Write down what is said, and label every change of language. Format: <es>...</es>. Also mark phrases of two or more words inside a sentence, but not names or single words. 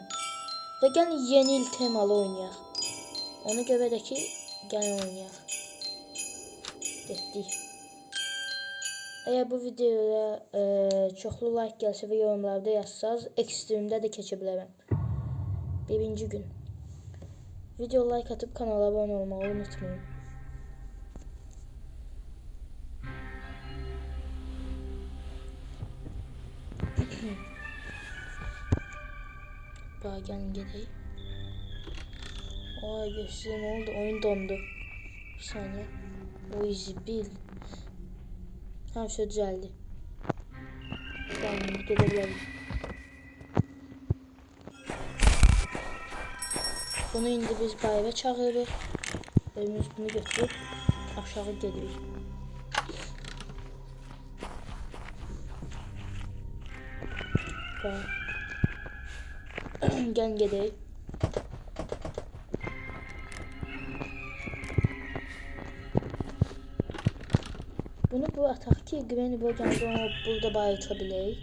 <az>Və gəlin yeni il temalı oynayaq. Ona görə də ki, gəlin oynayaq. Getdik. Eğer bu videoya çoxlu like gəlsə və yorumlarda yazsanız, Extreme'də də keçə bilərəm. Birinci gün.</az> <tr>Video like atıp kanala abone olmayı unutmayın.</tr> <az>Bağa gəlin gedək. Ay göstərin,</az> <tr>ne oldu? Oyun dondu. Bir saniye. O zibil. Her şey düzeldi. Gelin gidebilirim.</tr> <az>Bunu indi biz bayıra çağırırıq. Önümüz bunu götürüb aşağı gedirik. Gəlin gedək. Bunu bu ataq ki, Granny bu gəldi, onu burada bayıta bilək.</az>